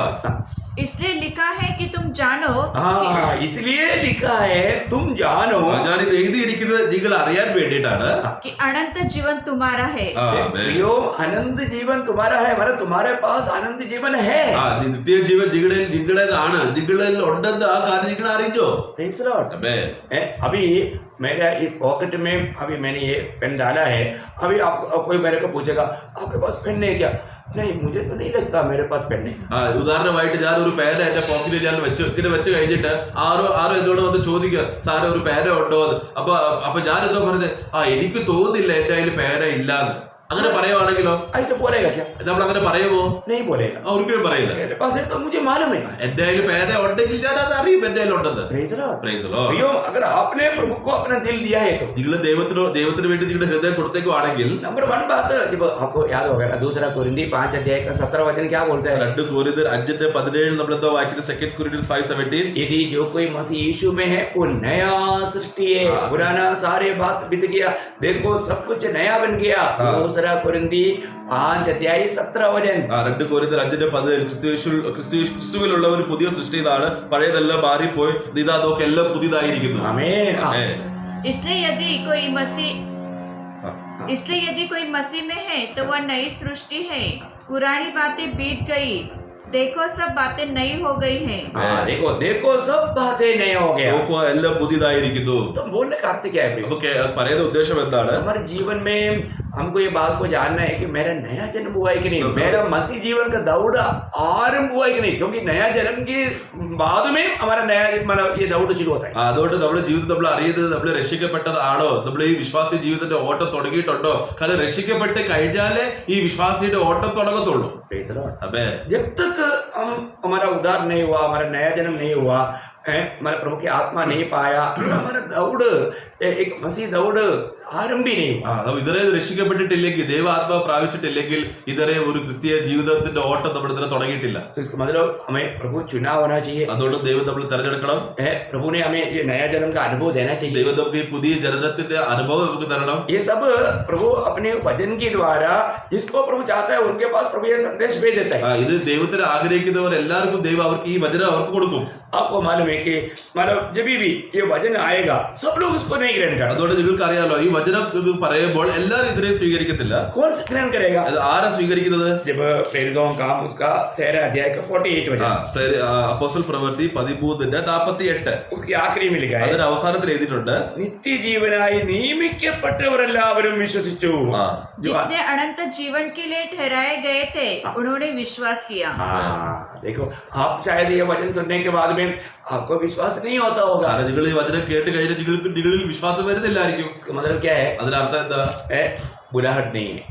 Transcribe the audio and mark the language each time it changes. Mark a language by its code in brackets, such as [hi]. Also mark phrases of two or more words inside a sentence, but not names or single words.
[hi] इसलिए लिखा है कि तुम जानो हाँ, इसलिए लिखा है तुम जानो, [ml] ഞാനിത് എഴുതിയിരിക്കുന്നത് നിങ്ങൾ അറിയാൻ വേണ്ടിയിട്ടാണ് [hi] कि अनंत जीवन तुम्हारा है। प्रियो, अनंत जीवन तुम्हारा है, मतलब तुम्हारे पास अनंत जीवन है। [ml] നിത്യജീവൻ നിങ്ങളുടേതാണ്, നിങ്ങളിൽ ഉണ്ടെന്ന് ആ കാര്യം നിങ്ങൾ അറിഞ്ഞോ? [en] Praise the Lord। [hi] अभी मेरा इस पॉकेट में अभी मैंने ये पेन डाला है। अभी आप कोई मेरे को पूछेगा आपके पास पेन नहीं है क्या? नहीं, मुझे तो नहीं लगता मेरे पास पेन नहीं। [ml] ഉദാഹരണമായിട്ട് ഞാൻ ഒരു പേന എന്റെ പോക്കറ്റിൽ ഞാൻ വെച്ച് കഴിഞ്ഞിട്ട് ആരോ എന്നോട് വന്ന് ചോദിക്കുക, സാറേ ഒരു പേന ഉണ്ടോ എന്ന്. അപ്പൊ ഞാൻ എന്തോ പറഞ്ഞത്, എനിക്ക് തോന്നുന്നില്ല എന്റെ കയ്യിൽ പേന ഇല്ലാന്ന്. അങ്ങനെ പറയുവാണെങ്കിലോ [hi] ऐसे बोलेगा क्या? [ml] നമ്മൾ അങ്ങനെ പറയുമോ? [hi] नहीं बोलेगा। [ml] ഒരിക്കലും പറയില്ല. [hi] मेरे पास है तो मुझे मालूम है। [ml] എന്റെ കയ്യിൽ പേന ഉണ്ടെങ്കിൽ ഞാൻ അത് അറിയും എന്റെ കയ്യിൽ ഉണ്ടെന്ന്. [en] Praise the Lord। Praise the Lord। [hi] प्रियो, अगर आपने प्रभु को अपना दिल दिया है तो [ml] നിങ്ങൾ ദൈവത്തിന് വേണ്ടി നിങ്ങളുടെ ഹൃദയം കൊടുത്തേക്കുവാണെങ്കിൽ, [hi] नंबर 1 बात जब आपको याद होगा, दूसरा कोरिन्थी 5 अध्याय का 17 वचन क्या बोलता है? [ml] 2 കൊരിന്ത്യർ 5:17 നമ്മൾ എന്താ വായിക്കുന്നത്? 2 കൊരിന്ത്യർ 5:17, [hi] यदि जो कोई मसीह यीशु में है वो नया सृष्टि है, पुराना सारे बात बीत गया, देखो सब कुछ नया बन गया। दूसरा कोरिन्थी 5 अध्याय 17 वचन। [ml] 2 കൊരിന്ത്യർ 5:17, ക്രിസ്തുവിലുള്ളവർ പുതിയ സൃഷ്ടി, ഇതാണ് പഴയതെല്ലാം മാറിപ്പോയി, ഇതാ നോക്ക് എല്ലാം പുതിയതായിരിക്കുന്നു. [hi] आमीन। इसलिए यदि कोई मसीह में है तो वह नई सृष्टि है, पुरानी बातें बीत गई, देखो सब बातें नई हो गई हैं। देखो सब बातें नए हो गया। [ml] നോക്കൂ എല്ലാം പുതിയതായിരിക്കുന്നു. [hi] तो बोलने का अर्थ क्या है? [ml] അപ്പൊ പറയുന്ന ഉദ്ദേശം എന്താണ്? [hi] हमारे जीवन में हमको ये बात को जानना है कि मेरा नया जन्म हुआ है कि नहीं, मेरा मसीह जीवन का दौड़ आरंभ हुआ है कि नहीं, क्योंकि नया जन्म के बाद में हमारा नया मतलब ये दौड़ शुरू होता है. [ml] അതുകൊണ്ട് നമ്മുടെ ജീവിതം നമ്മൾ അറിയുന്നത് നമ്മൾ രക്ഷിക്കപ്പെട്ടതാണോ, നമ്മൾ ഈ വിശ്വാസി ജീവിതത്തിന്റെ ഓട്ടം തുടങ്ങിയിട്ടുണ്ടോ? കാരണം രക്ഷിക്കപ്പെട്ട് കഴിഞ്ഞാലേ ഈ വിശ്വാസിയുടെ ഓട്ടം തുടങ്ങത്തുള്ളൂ. [en] Praise the Lord. [ml] അതെ, [hi] जब तक हम हमारा उद्धार नहीं हुआ, हमारा नया जन्म नहीं हुआ, हमारे प्रभु की आत्मा नहीं पाया, हमारा दौड़ एक मसीह दौड़ आरंभ ही नहीं हुआ. [ml] ഇതരെ രക്ഷിക്കപ്പെട്ടിട്ടില്ലെങ്കിൽ, ദൈവ ആത്മാവ് പ്രാപിച്ചിട്ടില്ലെങ്കിൽ ഇതരെ ഒരു ക്രിസ്തീയ ജീവിതത്തിന്റെ ഓട്ടം നമ്മുടെ ഇതിനെ തുടങ്ങിയിട്ടില്ല. [hi] तो इसका मतलब हमें प्रभु चुना होना चाहिए. [ml] അതുകൊണ്ട് ദൈവം നമ്മൾ തെരഞ്ഞെടുക്കണം. [hi] प्रभु ने हमें ये नया जन्म का अनुभव देना चाहिए. [ml] ദൈവം നമുക്ക് ഈ പുതിയ ജനനത്തിന്റെ അനുഭവം നമുക്ക് തരണം. [hi] ये सब प्रभु अपने वचन के द्वारा जिसको प्रभु चाहता है उनके पास प्रभु ये संदेश भेज देता है. [ml] ഇത് ദൈവത്തിന് ആഗ്രഹിക്കുന്നവർ എല്ലാവർക്കും ദൈവം അവർക്ക് ഈ വചനം അവർക്ക് കൊടുക്കും. [hi] आपको मालूम है कि मतलब जब भी ये वचन आएगा सब लोग उसको नहीं ग्रहण करेंगे. [ml] അതുകൊണ്ട് നിങ്ങൾക്ക് അറിയാലോ, ഈ വചനം പറയുമ്പോൾ എല്ലാവരും ഇതിനെ സ്വീകരിക്കത്തില്ല. [hi] कौन सा ग्रहण करेगा? [ml] അത് ആരാ സ്വീകരിക്കുന്നത്? [hi] जब प्रेरितों का काम उसका 13 अध्याय का 48 वचन, [ml] അപ്പോസ്തല പ്രവൃത്തി 13:48 [hi] उसकी आखिरी में लिखा है, [ml] അതിന്റെ അവസാനത്തിൽ എഴുതിയിട്ടുണ്ട്, നിത്യജീവനായി നിയമിക്കപ്പെട്ടവരെല്ലാവരും വിശ്വസിച്ചു. [hi] जितने अनंत जीवन के लिए ठहराए गए थे उन्होंने विश्वास किया. हाँ, देखो आप शायद ये वचन सुनने के बाद में आपको विश्वास नहीं होता होगा. [ml] കാരണം നിങ്ങൾ ഈ വചനം കേട്ട് കഴിഞ്ഞാൽ നിങ്ങളിൽ വിശ്വാസം വരുന്നില്ലായിരിക്കും. [hi] इसका मतलब क्या है? [ml] അതിനർത്ഥം എന്താ? [hi] बुलाहट नहीं है.